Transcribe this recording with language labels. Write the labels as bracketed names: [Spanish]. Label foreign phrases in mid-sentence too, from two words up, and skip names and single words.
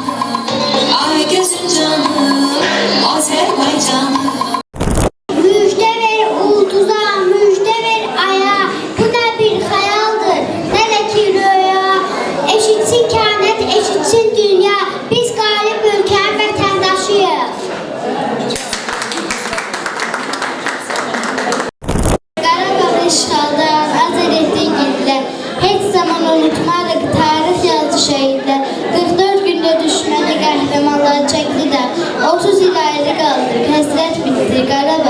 [Turkish] Ay gözün canım, Azerbaycanım. Müjde ver ulduza, müjde ver aya. Bu da bir hayaldır, ne de ki rüya. Eşitsin kainat, eşitsin dünya. Biz galip ülkenin vatandaşıyız. [Azerbaijani] Qarabağ işğaldan azad etdiyi günlər heç zaman unutmarıq tarix yazı şəhidlər. 44 gündə düşməni qəhrəmanlar çəkdilər. 30 il ayrı qaldıq, həsrət bitdi Qarabağ.